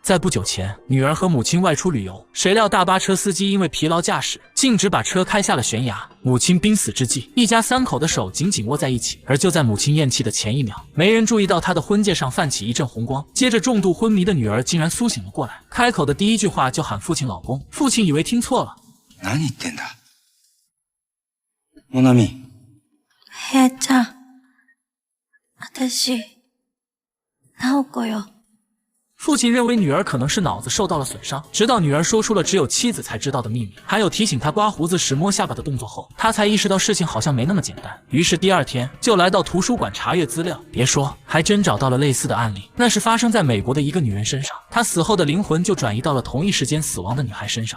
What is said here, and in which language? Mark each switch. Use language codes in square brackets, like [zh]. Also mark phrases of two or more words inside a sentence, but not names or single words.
[zh] 在不久前，女儿和母亲外出旅游，谁料大巴车司机因为疲劳驾驶，径直把车开下了悬崖。母亲濒死之际，一家三口的手紧紧握在一起。而就在母亲咽气的前一秒，没人注意到她的婚戒上泛起一阵红光，接着重度昏迷的女儿竟然苏醒了过来，开口的第一句话就喊父亲老公。父亲以为听错了， [ja] 何言ってんだ。モナミ。彩ちゃん、私、直子よ。 [zh] 父亲认为女儿可能是脑子受到了损伤，直到女儿说出了只有妻子才知道的秘密，还有提醒她刮胡子时摸下巴的动作后，他才意识到事情好像没那么简单。于是第二天就来到图书馆查阅资料，别说，还真找到了类似的案例，那是发生在美国的一个女人身上，她死后的灵魂就转移到了同一时间死亡的女孩身上。